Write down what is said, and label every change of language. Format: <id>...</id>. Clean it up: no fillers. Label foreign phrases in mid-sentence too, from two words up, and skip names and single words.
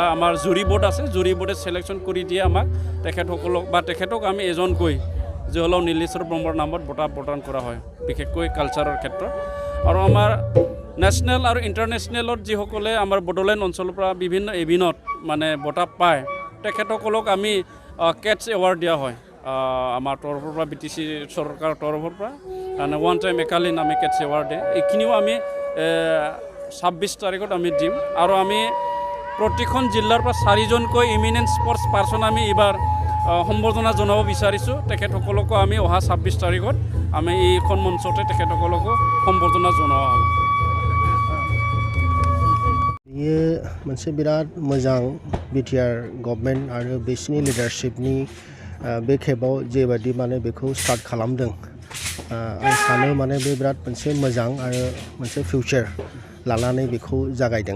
<as>আমাৰ</as> <en>jury board</en> <as>আছে</as> <en>jury board</en> <as>চিলেকশ্যন কৰি দিয়ে আমাক তেখেতসকলক বা তেখেতক আমি এজনকৈ যিসকলক নীলেশ্বৰ ব্ৰহ্মৰ নামত বঁটা প্ৰদান কৰা হয় বিশেষকৈ কালচাৰৰ ক্ষেত্ৰত আৰু আমাৰ নেশ্যনেল আৰু ইণ্টাৰনেশ্যনেলত যিসকলে আমাৰ বড়োলেণ্ড অঞ্চলৰ পৰা বিভিন্ন ইভেণ্টত মানে বঁটা পায় তেখেতসকলক আমি কেটছ এৱাৰ্ড দিয়া হয় আমাৰ তৰফৰ পৰা BTC চৰকাৰৰ তৰফৰ পৰা</as> <en>one time</en> <as>একালীন আমি কেটছ এৱাৰ্ড দিয়ে এইখিনিও আমি 26 তাৰিখত আমি দিম আৰু আমি প্ৰতিখন জিলাৰ পৰা 4জনকৈ</as> <en>eminent sports person</en> <as>আমি এইবাৰ সম্বৰ্ধনা জনাব বিচাৰিছোঁ তেখেতসকলকো আমি অহা 26 তাৰিখত আমি এইখন মঞ্চতে তেখেতসকলকো সম্বৰ্ধনা জনোৱা হ'ব</as> <brx>बेयो मोनसे बिराद मोजां बिटिआर गभर्नमेन्ट आरो बिसिनि लिडारशिपनि बे खेबाव जेबादि माने बेखौ स्टार्ट खालामदों आं सानो माने बे बिराद मोनसे मोजां आरो मोनसे फिउचार लानानै बेखौ जागायदों</brx>